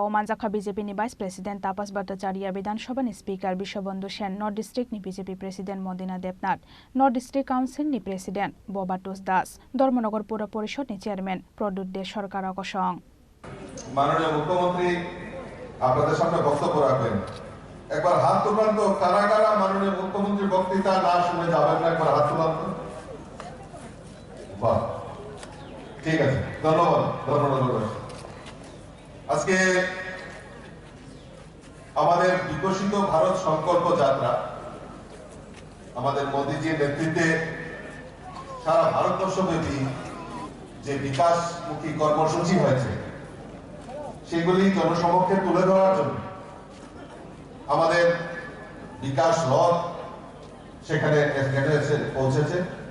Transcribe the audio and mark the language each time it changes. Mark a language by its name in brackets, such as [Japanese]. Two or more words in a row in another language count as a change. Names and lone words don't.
[Kok Borok] Manjaka BJP ni [English] Vice President [Kok Borok] Tapas Bhattacharya Vidhan Sabha ni Speaker Bishwabandhu Sen North District ni [English] BJP President [Kok Borok] Modina Debnath [English] North District Council [Kok Borok] ni President Bobatus Das Dharmanagor Pura Porishod ni Chairman Produt De Sarkar Akosong [Bangla] মাননীয় মুখ্যমন্ত্রী আপনাদের সামনে বক্তব্য রাখবেন একবার হাত তুলবেন তো কারা কারা মাননীয় মুখ্যমন্ত্রীর বক্তৃতা না শুনে যাবেন না একবার হাত তুলবেন তো বাহ ঠিক আছে ধন্যবাদ ধন্যবাদ আজকে আমাদের বিকশিত ভারত সংকল্প যাত্রা আমাদের মোদীজির নেতৃত্বে সারা ভারতবর্ষব্যাপী যে বিকাশমুখী কর্মসূচি হয়েছে সেগুলি জনসমক্ষে তুলে ধরার জন্য আমাদের বিকাশ রথ সেখানে এসে পৌঁছেছে।